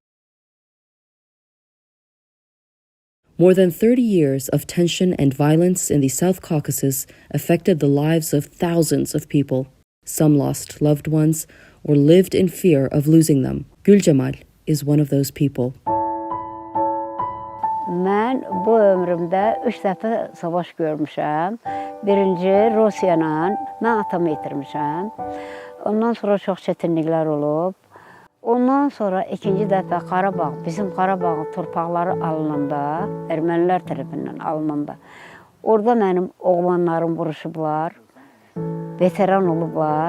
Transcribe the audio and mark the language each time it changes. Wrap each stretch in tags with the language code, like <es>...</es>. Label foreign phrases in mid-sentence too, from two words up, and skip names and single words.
<en>More than 30 years of tension and violence in the South Caucasus affected the lives of thousands of people. Some lost loved ones or lived in fear of losing them. Gülcemal is one of those people.</en> <az>Mən bu ömrümdə 3 dəfə savaş görmüşəm. Birinci Rusiyanla, mən atamı itirmişəm. Ondan sonra çox çətinliklər olub. Ondan sonra ikinci dəfə Qarabağ, bizim Qarabağın torpaqları alınanda, ermənilər tərəfindən alınanda, orada mənim oğlanlarım vuruşublar, veteran olublar.</az>